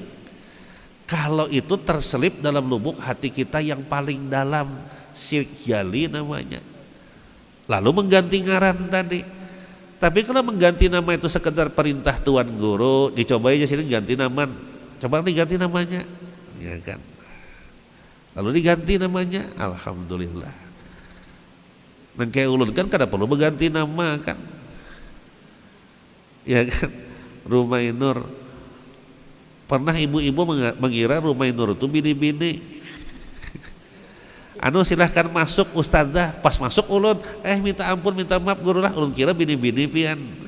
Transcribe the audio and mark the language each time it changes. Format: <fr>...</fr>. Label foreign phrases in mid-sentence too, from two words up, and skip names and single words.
<id>Kalau itu terselip dalam lubuk hati kita yang paling dalam, syirik jali namanya. Lalu mengganti ngaran tadi. Tapi kalau mengganti nama itu sekedar perintah tuan guru, dicoba aja sini ganti nama, coba diganti namanya, ya kan. Lalu diganti namanya, alhamdulillah.</id> <bjn>Nang kayak ulun kan kada perlu berganti nama kan, ya kan.</bjn> <id>Rumah Nur, pernah ibu-ibu mengira Rumah Nur itu bini-bini.</id> <bjn>Silahkan masuk ustadzah, pas masuk ulun, minta ampun minta maaf guru lah, ulun kira bini-bini pian.</bjn>